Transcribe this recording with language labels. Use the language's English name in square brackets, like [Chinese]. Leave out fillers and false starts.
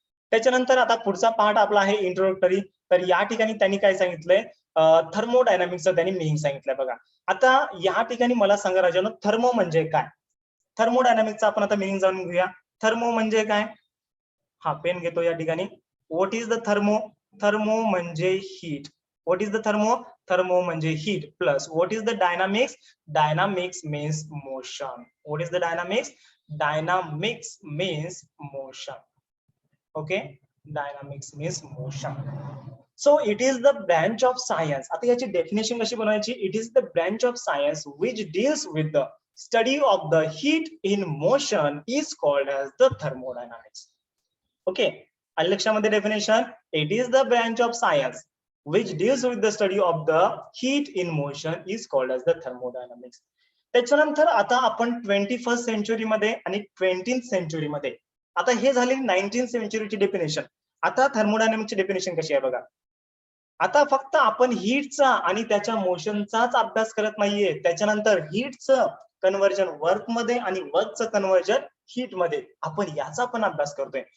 [Marathi] त्याच्यानंतर आता पुढचा पार्ट आपला आहे इंट्रोडक्टरी. तर या ठिकाणी त्यांनी काय सांगितलंय, थर्मोडायनामिक्सचं त्यांनी मिनिंग सांगितलंय. बघा आता या ठिकाणी मला सांगा राजानो, थर्मो म्हणजे काय. थर्मोडायनामिक्सचा आपण आता मिनिंग जाणून घेऊया. थर्मो म्हणजे काय, हा पेन घेतो या ठिकाणी. [English] what is the thermo, [Marathi] thermo म्हणजे heat. [English] What is the thermo? Thermo म्हणजे heat plus what is the dynamics? Dynamics means motion. What is the dynamics? Dynamics means motion. Okay, dynamics means motion. So it is the branch of science. [Marathi] आता याची definition कशी बनवायची? [English] It is the branch of science which deals with the study of the heat in motion is called as the thermodynamics. [Marathi] Okay, आलं लक्षामध्ये definition? [English] It is the branch of science which deals with the study of the heat in motion is called as the thermodynamics. [Marathi] त्याच्यानंतर आता आपण 21st century मध्ये आणि 20th century मध्ये, आता हे झाली 19th सेंचुरीची डेफिनेशन. आता थर्मोडायनामिक्सची डेफिनेशन कशी आहे बघा. आता फक्त आपण हीटचा आणि त्याच्या मोशनचाच अभ्यास करत नाहीये, त्याच्यानंतर हीटचं कन्व्हर्जन वर्क मध्ये आणि वर्कचं कन्व्हर्जन हीट मध्ये आपण याचा पण अभ्यास करतोय.